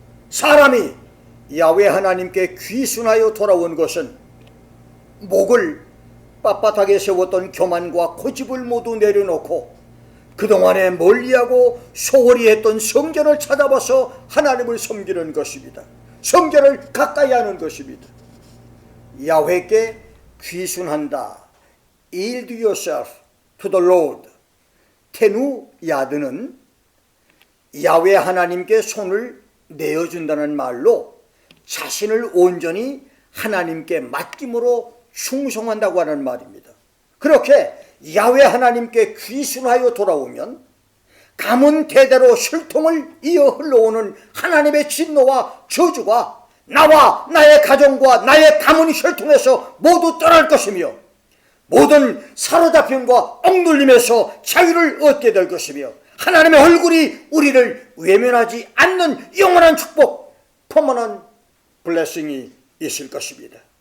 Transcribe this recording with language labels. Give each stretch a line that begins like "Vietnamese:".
Korean: 사람이 야훼 하나님께 귀순하여 돌아온 것은 목을 빳빳하게 세웠던 교만과 고집을 모두 내려놓고 그동안에 멀리하고 소홀히 했던 성전을 찾아봐서 하나님을 섬기는 것입니다. 성전을 가까이 하는 것입니다. 야훼께 귀순한다.
English: Yield yourself to the Lord.
Korean: 테누야드는 야훼 하나님께 손을 내어준다는 말로 자신을 온전히 하나님께 맡김으로 충성한다고 하는 말입니다. 그렇게 야훼 하나님께 귀순하여 돌아오면 가문 대대로 혈통을 이어 흘러오는 하나님의 진노와 저주가 나와 나의 가정과 나의 가문 혈통에서 모두 떠날 것이며 모든 사로잡힘과 억눌림에서 자유를 얻게 될 것이며 하나님의 얼굴이 우리를 외면하지 않는 영원한 축복, 퍼머넌트 블레싱이 있을 것입니다.